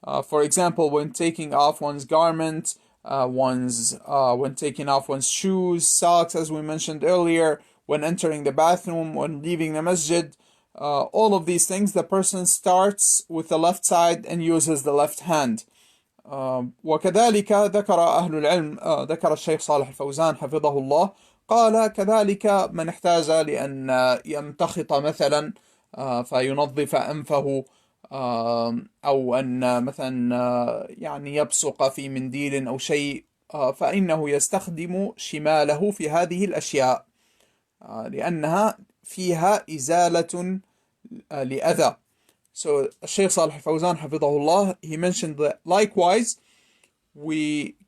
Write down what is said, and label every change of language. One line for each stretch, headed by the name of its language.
English: For example, when taking off one's garment, when taking off one's shoes, socks, as we mentioned earlier, when entering the bathroom, when leaving the masjid, all of these things, the person starts with the left side and uses the left hand.
Arabic: وكذلك ذكر أهل العلم، ذكر الشيخ صالح الفوزان حفظه الله، قال كذلك من احتاج لأن يمتخط مثلا فينظف أنفه، أو أن مثلا يبصق في منديل أو شيء، فإنه يستخدم شماله في هذه الأشياء لأنها فيها إزالة لأذى.
English: So Shaykh Salih Fawzan Hafidahullah, he mentioned that likewise we